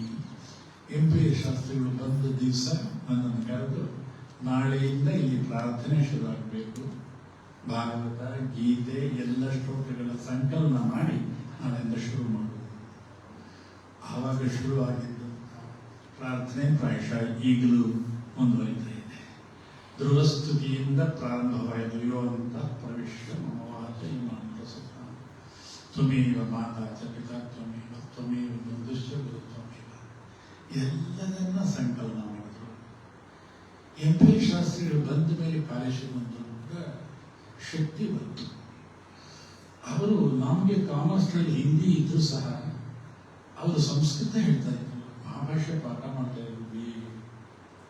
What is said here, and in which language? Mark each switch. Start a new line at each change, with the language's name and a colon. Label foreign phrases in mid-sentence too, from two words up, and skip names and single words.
Kannada: MPL ಶಾಸ್ತ್ರಿಗಳು ಬಂದ ದಿವಸ ನನ್ನನ್ನು ಕರೆದು, ನಾಳೆಯಿಂದ ಇಲ್ಲಿ ಪ್ರಾರ್ಥನೆ ಶುರುವಾಗಬೇಕು, ಭಾಗವತ ಗೀತೆ ಎಲ್ಲ ಶ್ಲೋಕಗಳ ಸಂಕಲನ ಮಾಡಿ ನಾಳೆಯಿಂದ ಶುರು ಮಾಡೋದು. ಆವಾಗ ಶುರುವಾಗಿದ್ದು ಪ್ರಾರ್ಥನೆ ಪ್ರಾಯಶಃ ಈಗಲೂ ಮುಂದುವರಿತಾ ಇದೆ. ಧ್ರುವಸ್ತುತಿಯಿಂದ ಪ್ರಾರಂಭವಾಯಿತು.
Sanskrit: ಯೋಂತ ಪ್ರವಿಶ್ಯ ಮಮವಾಚ ಇಮಾಂತ ಸುಖ ತ್ವಮೇವ ಮಾತಾ ಚ ಪಿತಾ ತ್ವಮೇವ ತ್ವಮೇವ ಬಂಧುಶ್ಚ ಗುರು ತ್ವಮೇವ.
Kannada: ಎಲ್ಲದನ್ನ ಸಂಕಲನ ಮಾಡಿದ್ರು. MPL ಶಾಸ್ತ್ರಿಗಳು ಬಂದ ಮೇಲೆ ಕಾಲೇಜಿಗೆ ಒಂದು ಶಕ್ತಿ ಬಂತು. ಅವರು ನಮಗೆ ಕಾಮರ್ಸ್ನಲ್ಲಿ ಹಿಂದಿ ಇದ್ರೂ ಸಹ ಅವರು ಸಂಸ್ಕೃತ ಹೇಳ್ತಾ ಇದ್ರು, ಮಹಾಭಾಷ್ಯ ಪಾಠ ಮಾಡ್ತಾ ಇದ್ರು.